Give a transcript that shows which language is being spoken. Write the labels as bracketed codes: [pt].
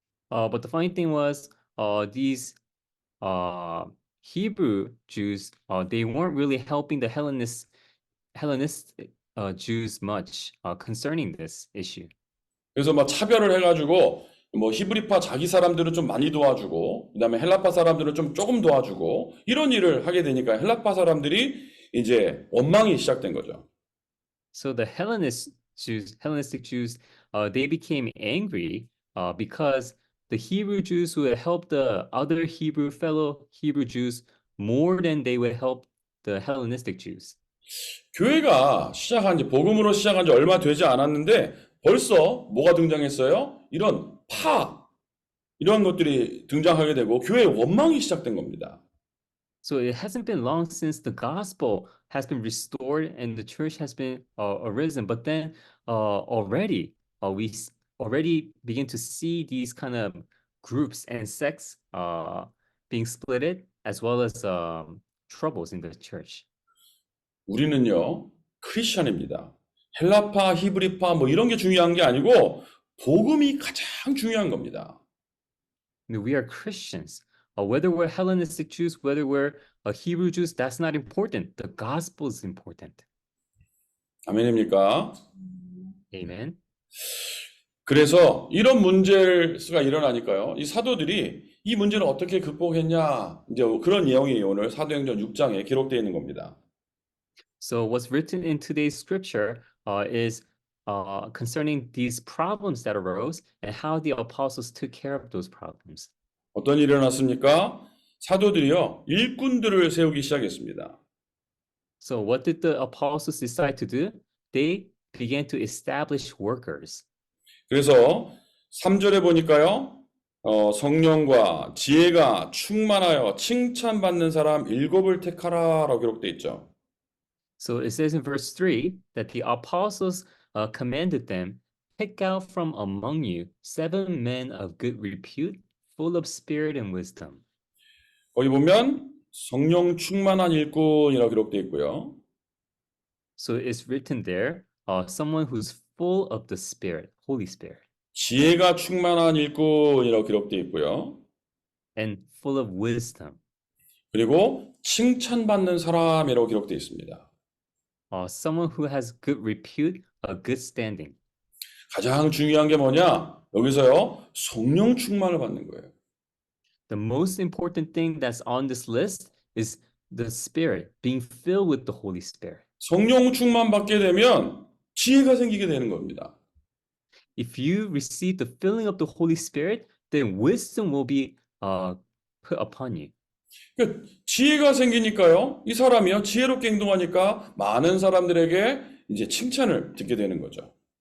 [en] But the funny thing was, these Hebrew Jews, they weren't really helping the Hellenist Jews much concerning this issue. [ko] 그래서 막 차별을 해가지고 뭐 히브리파 자기 사람들은 좀 많이 도와주고 그다음에 헬라파 사람들은 좀 조금 도와주고 이런 일을 하게 되니까 헬라파 사람들이 이제 원망이 시작된 거죠. [en] So the Hellenistic Jews, they became angry because the Hebrew Jews would help the other fellow Hebrew Jews more than they would help the Hellenistic Jews. [ko] 교회가 복음으로 시작한 지 얼마 되지 않았는데 벌써 뭐가 등장했어요? 이런 이런 것들이 등장하게 되고 교회의 원망이 시작된 겁니다. [en] So it hasn't been long since the gospel has been restored and the church has been arisen, but then already we already begin to see these kind of groups and sects being splitted, as well as troubles in the church. [ko] 우리는요, 크리스천입니다. 헬라파, 히브리파 뭐 이런 게 중요한 게 아니고 복음이 가장 중요한 겁니다. [en] We are Christians. Whether we're Hellenistic Jews, whether we're Hebrew Jews, that's not important. The gospel is important. [ko] 아멘입니까? [en] Amen. [ko] 그래서 이런 문제가 일어나니까요. 이 사도들이 이 문제를 어떻게 극복했냐. 이제 그런 내용이 오늘 사도행전 6장에 기록되어 있는 겁니다. [en] So what's written in today's scripture is concerning these problems that arose and how the apostles took care of those problems. [ko] 어떤 일이 일어났습니까? 사도들이요. 일꾼들을 세우기 시작했습니다. [en] So what did the apostles decide to do? They began to establish workers. [ko] 그래서 3절에 보니까요. 성령과 지혜가 충만하여 칭찬받는 사람 7을 택하라라고 기록되어 있죠. [en] So it says in verse 3 that the apostles commanded them, pick out from among you 7 men of good repute, full of spirit and wisdom. [ko] 거기 보면 성령 충만한 일꾼이라고 기록되어 있고요. [en] So it's written there, someone who's full of the Spirit, Holy Spirit, [ko] 지혜가 충만한 일꾼이라고 기록되어 있고요. [en] and full of wisdom. [ko] 그리고 칭찬받는 사람이라고 기록되어 있습니다. [en] Someone who has good repute, a good standing. [ko] 가장 중요한 게 뭐냐? 여기서요. 성령 충만을 받는 거예요. [en] The most important thing that's on this list is the Spirit, being filled with the Holy Spirit. [ko] 성령 충만 받게 되면 지혜가 생기게 되는 겁니다. [en] If you receive the filling of the Holy Spirit, then wisdom will be put upon you. [ko] 그러니까 지혜가 생기니까요. 이 사람이요. 지혜롭게 행동하니까 많은 사람들에게 이제 칭찬을 듣게 되는 거죠.